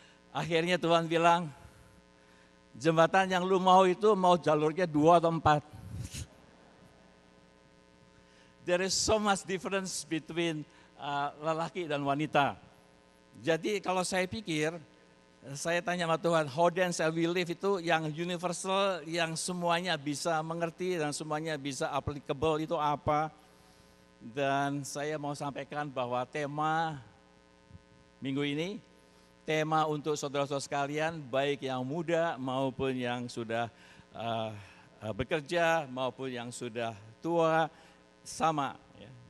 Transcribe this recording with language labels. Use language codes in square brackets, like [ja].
[id] Akhirnya Tuhan bilang, jembatan yang lu mau itu mau jalurnya 2 atau 4. [en] There is so much difference between [id] lelaki dan wanita. Jadi kalau saya pikir, saya tanya sama Tuhan, [en] how then shall we live, [id] itu yang universal, yang semuanya bisa mengerti dan semuanya bisa applicable itu apa. Dan saya mau sampaikan bahwa tema minggu ini, tema untuk saudara-saudara sekalian, baik yang muda maupun yang sudah bekerja maupun yang sudah tua, sama. Ya.